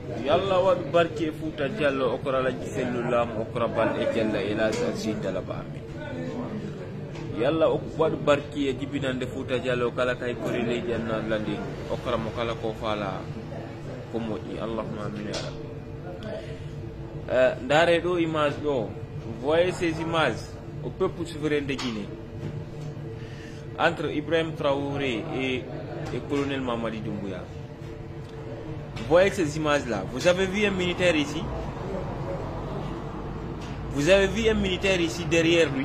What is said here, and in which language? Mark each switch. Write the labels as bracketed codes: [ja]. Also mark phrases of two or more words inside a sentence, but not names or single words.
[ff] yalla wadu barke futa jallo okra la jifellu lam okra bal e jalla ila sa talaba amin yalla wadu barke e dibinande futa jallo kala kay korele janna landi okra mo kala ko fala ko moji [ar] اللهم آمين يا رب. [ff] Ndare do image do, [fr] voyez ces images au peuple souverain de Guinée entre Ibrahim Traoré et colonel Mamadi Doumbouya. Voyez ces images-là. Vous avez vu un militaire ici? Vous avez vu un militaire ici derrière lui?